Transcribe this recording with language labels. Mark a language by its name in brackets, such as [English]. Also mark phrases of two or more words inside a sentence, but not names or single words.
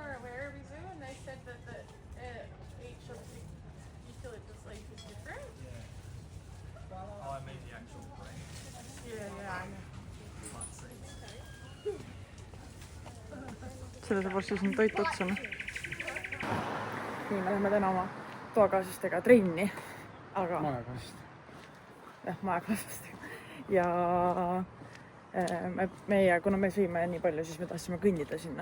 [English] were at Werribee Zoo and they said that each of the eucalyptus leaf is different? Oh, I mean the actual brain. Yeah, I know. [Estonian] Selle saab varsti siin toit otsa. Nii, me läheme täna oma toakaaslastega trenni. Aga... Maekast. Jah, maekaaslastega. Ja meie, kuna me sõime nii palju, siis me tahtsime kõndida sinna.